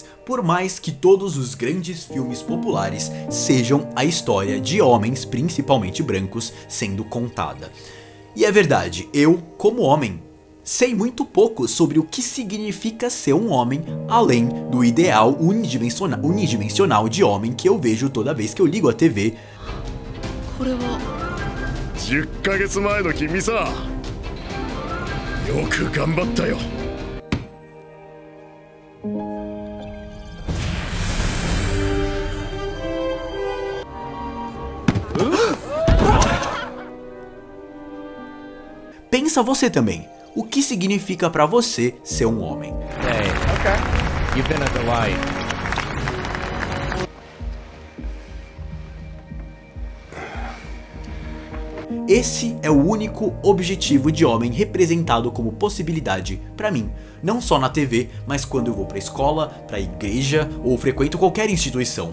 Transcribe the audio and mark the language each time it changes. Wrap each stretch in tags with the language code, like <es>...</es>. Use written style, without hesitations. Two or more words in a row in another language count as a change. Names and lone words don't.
<pt>Por mais que todos os grandes filmes populares sejam a história de homens, principalmente brancos, sendo contada. E é verdade, eu, como homem, sei muito pouco sobre o que significa ser um homem, além do ideal unidimensional de homem que eu vejo toda vez que eu ligo a TV.</pt> <ja>10 ヶ月前の君さ、よく頑張ったよ。</ja> <pt>Pensa você também. O que significa pra você ser um homem?</pt> <en>Hey, okay. You've been a delight.</en> <pt>Esse é o único objetivo de homem representado como possibilidade pra mim. Não só na TV, mas quando eu vou pra escola, pra igreja ou frequento qualquer instituição.</pt>